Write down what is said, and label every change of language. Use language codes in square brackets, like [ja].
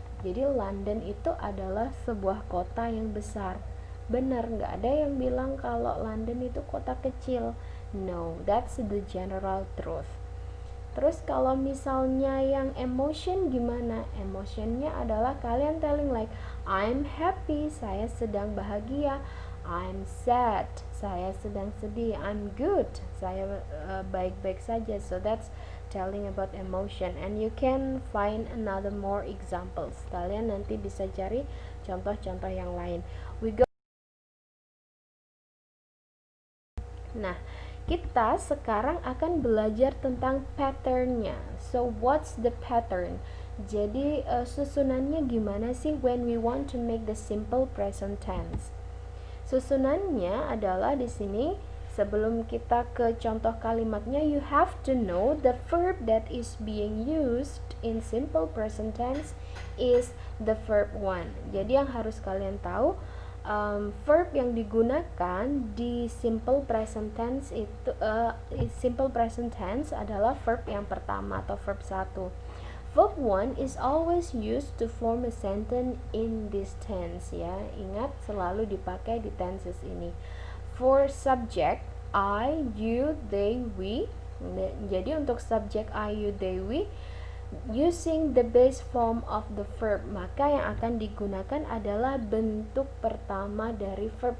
[id] Jadi London itu adalah sebuah kota yang besar. Benar, nggak ada yang bilang kalau London itu kota kecil. [en] No, that's the general truth. [id] Terus kalau misalnya yang emotion gimana? Emotionnya adalah kalian [en] telling like I'm happy, [id] saya sedang bahagia. [en] I'm sad, [id] saya sedang sedih. [en] I'm good, [id] saya baik-baik saja. [en] So that's telling about emotion, and you can find another more examples. [id] Kalian nanti bisa cari contoh-contoh yang lain. Nah, kita sekarang akan belajar tentang patternnya. [en] So what's the pattern? [id] Jadi susunannya gimana sih [en] when we want to make the simple present tense? [id] Susunannya adalah di sini. Sebelum kita ke contoh kalimatnya, [en] you have to know the verb that is being used in simple present tense is the verb one. [id] Jadi yang harus kalian tahu, verb yang digunakan di simple present tense itu simple present tense adalah verb yang pertama atau verb 1. [en] Verb 1 is always used to form a sentence in this tense ya. [id] Ingat, selalu dipakai di tenses ini. [en] For subject, I, you, they, we. [id] Jadi untuk subject [en] I, you, they, we, using the base form of the verb, [id] maka yang akan digunakan adalah bentuk pertama dari verb.